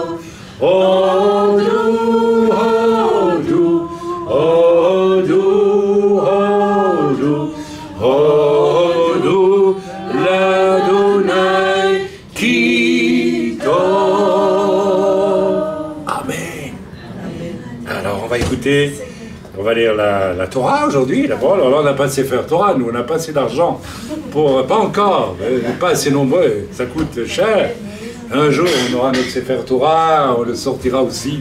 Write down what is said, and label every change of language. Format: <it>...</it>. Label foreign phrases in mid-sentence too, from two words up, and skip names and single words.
<he>הודו, הודו, הודו, הודו, הודו לה' כי טוב. אמן.</he> <fr>Alors on va écouter, on va lire la Torah aujourd'hui. D'abord, alors là on n'a pas de</fr> <he>ספר תורה,</he> <fr>nous on n'a pas assez d'argent pour, pas encore, pas assez nombreux, ça coûte cher. Un jour on aura notre</fr> <he>ספר תורה,</he> <fr>on le sortira aussi.</fr>